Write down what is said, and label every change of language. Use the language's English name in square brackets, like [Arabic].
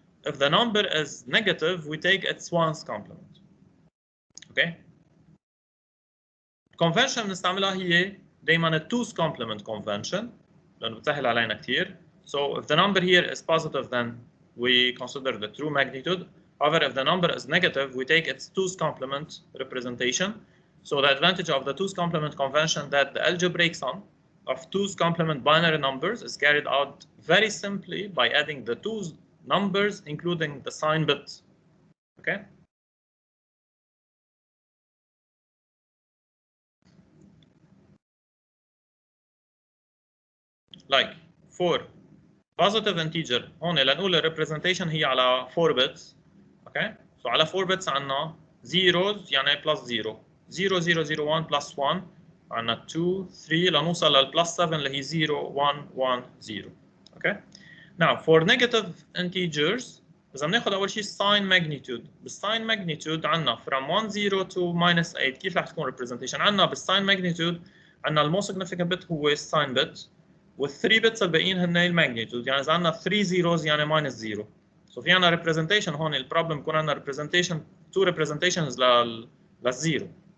[English] If the number is negative, we take its ones complement. Okay. [Arabic] Convention بنستعملها هي دائما التوز complement convention لأنه بتسهل علينا كثير. [English] So if the number here is positive, then we consider the true magnitude. However, if the number is negative, we take its two's complement representation. So the advantage of the two's complement convention that the algebraic sum of two's complement binary numbers is carried out very simply by adding the two's numbers, including the sign bit. Okay. Like for positive integer [Arabic] هون لنقول الريبريزنتيشن هي على [English] 4 bits. [Arabic] اوكي. سو على 4 bits عندنا zeros يعني plus 0 0 0 0 1 plus 1 عندنا 2 3 لنوصل للبلس 7 اللي هي 0 1 1 0. اوكي. [English] Now for negative integers [Arabic] إذا بناخذ أول شيء [English] sign magnitude. [Arabic] بالsign magnitude عندنا [English] from 1 0 to minus 8 [Arabic] كيف رح تكون representation؟ عندنا بالsign magnitude عندنا الموست significant bit هو الsign bit وال3 bits الباقيين هن الماجنتيود. يعني اذا عندنا 3 zeros يعني minus 0. سو في عندنا representation هون البروبلم يكون عندنا representation 2 representations للزيرو.